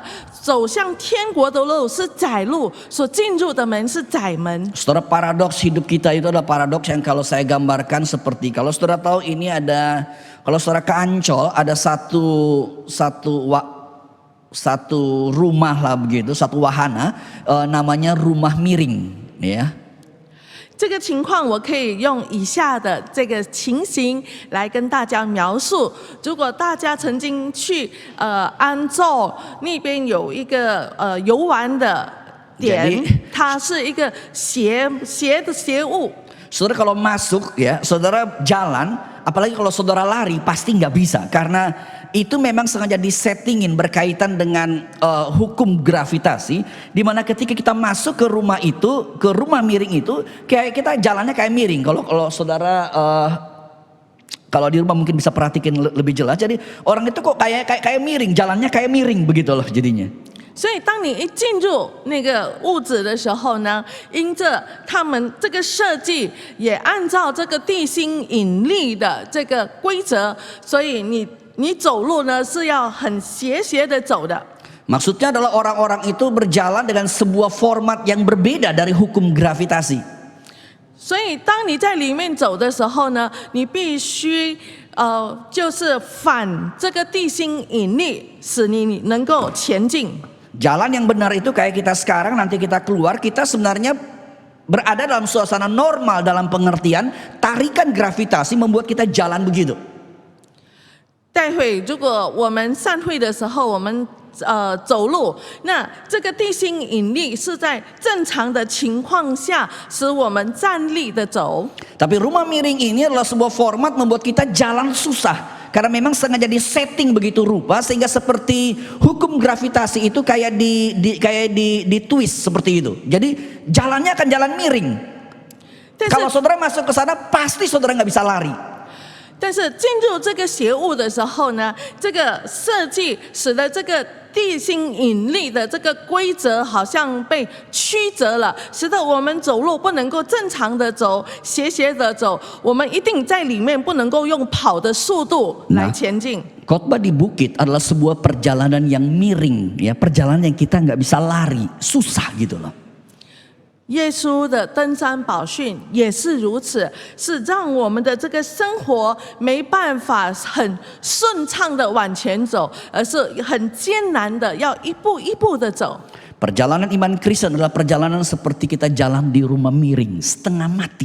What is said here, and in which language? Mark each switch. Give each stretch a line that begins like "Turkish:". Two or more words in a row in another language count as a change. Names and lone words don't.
Chinese: 走向天国的路是窄路，所进入的门是窄门。
Indonesian: Saudara, paradoks hidup kita itu adalah paradoks yang kalau saya gambarkan seperti, kalau saudara tahu ini ada, kalau saudara ke Ancol ada satu rumah lah begitu, satu wahana, namanya rumah miring, ya.
Chinese: 这个情况我可以用以下的这个情形来跟大家描述。如果大家曾经去安州那边有一个游玩的点， 它是一个斜物。
Indonesian: Saudara kalau masuk ya, saudara jalan, apalagi kalau saudara lari pasti nggak bisa karena itu memang sengaja disettingin berkaitan dengan hukum gravitasi, di mana ketika kita masuk ke rumah itu, ke rumah miring itu, kayak kita jalannya kayak miring. Kalau saudara kalau di rumah mungkin bisa perhatikan lebih jelas. Jadi orang itu kok kayak miring, jalannya kayak miring begitu loh jadinya.
Chinese: 所以，当你一进入那个屋子的时候呢，因着他们这个设计也按照这个地心引力的这个规则，所以你走路呢是要很斜的走的。
Indonesian: Maksudnya adalah orang-orang itu berjalan dengan sebuah format yang berbeda dari hukum gravitasi.
Chinese: 所以，当你在里面走的时候呢，你必须就是反这个地心引力，使你能够前进。
Indonesian: Jalan yang benar itu kayak kita sekarang, nanti kita keluar, kita sebenarnya berada dalam suasana normal dalam pengertian tarikan gravitasi membuat kita jalan begitu.
Chinese: 待会如果我们散会的时候，我们走路，那这个地心引力是在正常的情况下使我们站立的走。
Indonesian: Tapi rumah miring ini adalah sebuah format membuat kita jalan susah. Karena memang sengaja disetting begitu rupa sehingga seperti hukum gravitasi itu kayak di twist seperti itu. Jadi jalannya akan jalan miring. Kalau saudara masuk ke sana pasti saudara nggak bisa lari.
Chinese: 但是进入这个邪物的时候呢，这个设计使得这个地心引力的这个规则好像被曲折了，使得我们走路不能够正常的走，斜的走，我们一定在里面不能够用跑的速度来前进。
Indonesian: Khotbah di bukit adalah sebuah perjalanan yang miring, ya, perjalanan yang kita nggak bisa lari, susah gitu loh.
Chinese: 耶稣的登山宝训也是如此，是让我们的这个生活没办法很顺畅的往前走，而是很艰难的要一步一步的走。
Indonesian: Perjalanan iman Kristen adalah perjalanan seperti kita jalan di rumah miring, setengah mati.